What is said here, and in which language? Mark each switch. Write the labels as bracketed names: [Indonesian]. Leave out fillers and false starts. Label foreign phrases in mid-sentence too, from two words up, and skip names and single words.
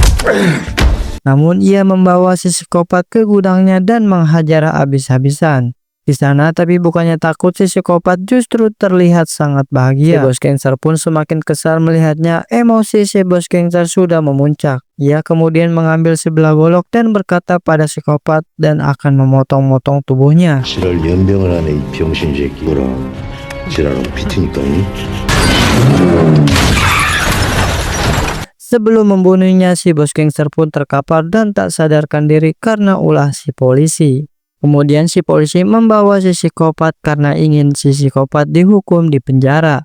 [Indonesian] Namun ia membawa si psikopat ke gudangnya dan menghajar habis-habisan. Di sana tapi bukannya takut, si psikopat justru terlihat sangat bahagia. Si bos gangster pun semakin kesal melihatnya. Emosi si bos gangster sudah memuncak. Ia kemudian mengambil sebilah golok dan berkata pada psikopat dan akan memotong-motong tubuhnya. [Korean] 지랄 연병을 하네 이 병신 새끼. 뭐라 지랄은 비트니까. [Indonesian] Sebelum membunuhnya, si bos gangster pun terkapar dan tak sadarkan diri karena ulah si polisi. Kemudian si polisi membawa si psikopat karena ingin si psikopat dihukum di penjara.